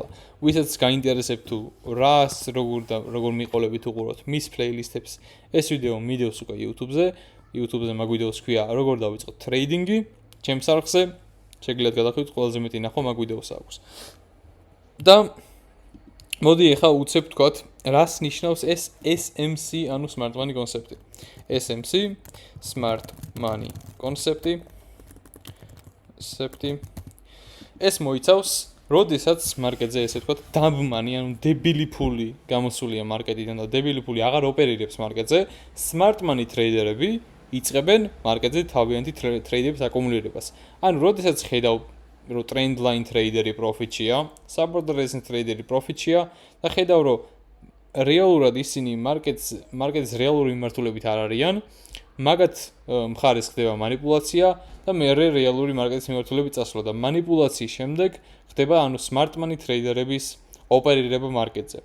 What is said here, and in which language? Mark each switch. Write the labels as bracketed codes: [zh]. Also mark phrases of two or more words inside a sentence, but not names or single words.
[ka] ვისაც გაინტერესებთ თუ რას როგორ მიყოლებით უყუროთ მის პლეილისტებს, ეს ვიდეო მიდევს უკვე YouTube-ზე. YouTube-ზე მაგ ვიდეოს ქვია როგორ დავიწყოთ ტრეიდინგი, ჩემს არხზე. შეგიძლიათ გადახვიდეთ, ყველაზე მეტი ნახვა მაგ ვიდეოს აქვს. და მოდი ახლა უცებ თქვათ, რას ნიშნავს ეს SMC, ანუ [en] smart money [ka] კონცეფტი. SMC, [en] smart money [ka] კონცეფტი. ეს მოიცავს, როდესაც მარკეტზე ესე ვთქვათ, [en] dumb money, [ka] ანუ დებილი ფული გამოსულია მარკეტიდან და დებილი ფული აღარ ოპერირებს მარკეტზე, [en] smart money [ka] ტრეიდერები იწყებენ მარკეტზე თავიანთი ტრეიდების აკუმულირებას. ანუ როდესაც ხედავ, რომ [en] trend line [ka] ტრეიდერი პროფიტშია, [en] support resistance [ka] ტრეიდერი პროფიტშია და ხედავ, რომ რეალურად ისინი მარკეტის რეალური მიმართულებით არ არიან, მაგათ მხარეს ხდება манипуляცია და მეორე რეალური მარკეტის მიმართულებით წასვლა და манипуляციის შემდეგ ხდება ანუ [en] smart money [ka] ტრეიდერების ოპერირება მარკეტზე.